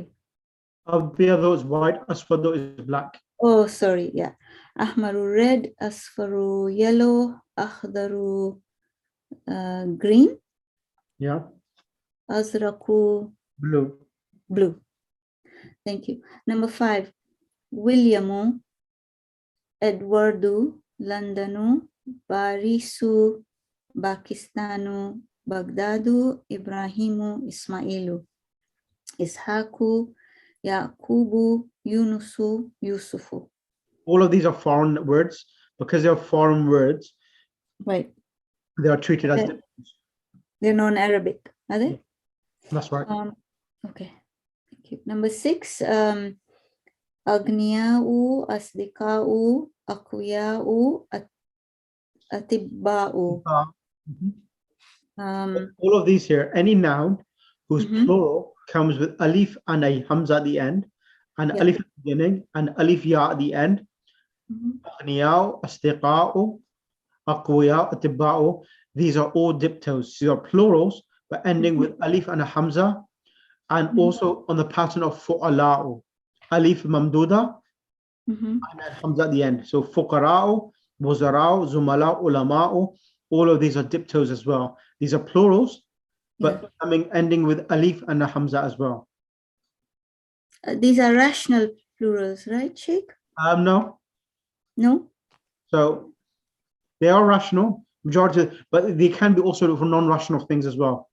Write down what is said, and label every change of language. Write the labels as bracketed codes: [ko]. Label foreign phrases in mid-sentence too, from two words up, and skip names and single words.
[en] Abyadu is white, aswadu is black. Oh, sorry, yeah. Ahmaru red, asfaru yellow, akhdaru green, Yeah. azraku Blue. blue. Thank you. Number 5, Williamu, Edwardu, Londonu, Barisu, Pakistanu, Baghdadu, Ibrahimu, Ismailu, Ishaku, Yaqubu, Yunusu, Yusufu. All of these are foreign words. Because they are foreign words, Right. they are treated as Okay. They're non-Arabic, are they? That's right. Okay. Thank you. Number 6, [ar] أغنياءُ، أصدقاءُ، أقوياءُ، أطباءُ. [en] All of these here, any noun whose Mhm. plural comes with alif and a hamza at the end, and Yeah. alif at the beginning, and [ar] ألف ياء [en] at the end. Mhm. [ar] أغنياءُ، أصدقاءُ، أقوياءُ، أطباءُ. [en] These are all diptos. These are plurals, but ending with alif and a hamza, and also on the pattern of fu'ala'u. [ar] ألف ممدودة, [en] Mhm. and then hamza at the end. [ar] So فقراءُ، وزراءُ، زملاءُ، علماءُ. [en] All of these are diptos as well. These are plurals, but ending with alif and a hamza as well. These are rational plurals, right, Sheikh? No. No? So they are rational, majority, but they can be also for non-rational things as well.